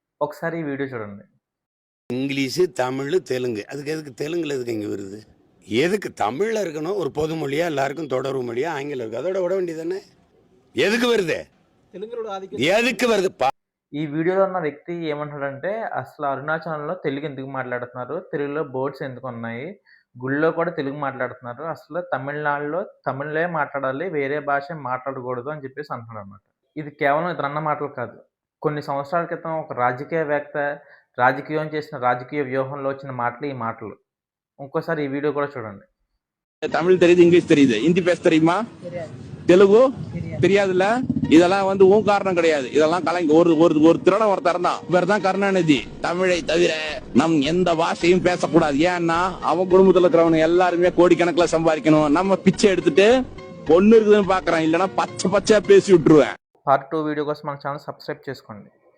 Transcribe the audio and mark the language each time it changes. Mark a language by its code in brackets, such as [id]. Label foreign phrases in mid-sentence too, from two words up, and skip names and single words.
[te] ఒకసారి ఈ వీడియో చూడండి. [ta] இங்கிலீஷு, தமிழ், தெலுங்கு. அதுக்கு எதுக்கு தெலுங்குல எதுக்கு இங்கே வருது? எதுக்கு தமிழில் இருக்கணும் ஒரு பொது மொழியாக எல்லாருக்கும் தொடர்பு மொழியாக ஆங்கிலம் இருக்குது, அதோட விட வேண்டியதானே? எதுக்கு வருது? எதுக்கு வருது? [te] ఈ వీడియోలో ఉన్న వ్యక్తి ఏమంటాడంటే, అసలు అరుణాచలంలో తెలుగు ఎందుకు మాట్లాడుతున్నారు? తెలుగులో బోర్డ్స్ ఎందుకున్నాయి? గుళ్ళో కూడా తెలుగు మాట్లాడుతున్నారు. అసలు తమిళనాడులో తమిళే మాట్లాడాలి, వేరే భాష మాట్లాడకూడదు అని చెప్పేసి అంటున్నాడనమాట. ఇది కేవలం ఇతనన్న మాటలు కాదు. కొన్ని సంవత్సరాల క్రితం ఒక రాజకీయవేత్త రాజకీయం చేసిన రాజకీయ వ్యూహంలో వచ్చిన మాటలు ఈ మాటలు. ఇంకోసారి ఈ వీడియో కూడా చూడండి. [ta] தமிழ் தெரியுது, இங்கிலீஷ் தெரியுது, ஹிந்தி பேச தெரியுமா? தெலுங்கு தெரியாதுல்ல? இதெல்லாம் உன் காரணம் கிடையாது. இதெல்லாம் ஒரு ஒரு திருடன் ஒருத்தர் தான், இவர் தான் கருணாநிதி. தமிழை தவிர நம் எந்த பாஷையும் பேசக்கூடாது. ஏன்னா அவன் குடும்பத்துல இருக்கிறவங்க எல்லாருமே கோடிக்கணக்கில் சம்பாதிக்கணும். நம்ம பிச்சை எடுத்துட்டு பொண்ணு இருக்குதுன்னு பாக்குறான், இல்லைன்னா பச்சை பச்சையா பேசி விட்டுருவேன். [te] పార్ట్ 2 వీడియో కోసం మన ఛానల్ సబ్స్క్రైబ్ చేసుకోండి.